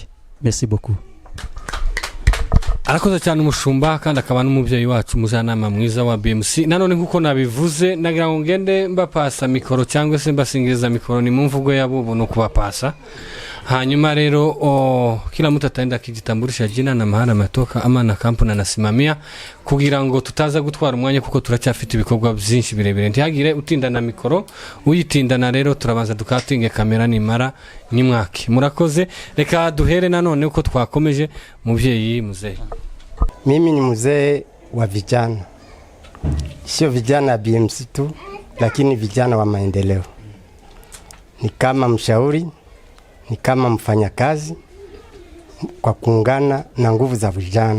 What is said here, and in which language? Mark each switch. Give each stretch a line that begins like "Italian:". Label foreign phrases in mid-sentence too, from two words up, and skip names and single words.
French: Merci beaucoup.
Kinyarwanda: Arakoze cyane umushumba kandi akaba n'umubyeyi wacu muzanama mwiza wa BMC. Nanone nkuko nabivuze nagira ngo ngende mbapasa mikoro cyangwa se mbasingiriza mikoro ni mu mvugo yabo no kubapasa. hanyuma rero
Swahili: kila mtu ataenda akijitambulisha jina na mahali ametoka ama na kampuni anasimamia
Kinyarwanda: kugira ngo tutaza gutwara umwanya kuko turacyafite ibikorwa byinshi birebire ntihagire utindana mikoro uyitindana rero turabanza dukatinge kamera nimara nimwake murakoze reka duhere nanone uko twakomeje muvyeyi muzee.
Swahili: Mimi ni mzee wa vijana, sio vijana BMC tu, lakini vijana wa maendeleo. Ni kama mshauri, ni kama mfanyakazi kwa kuungana na nguvu za vijana.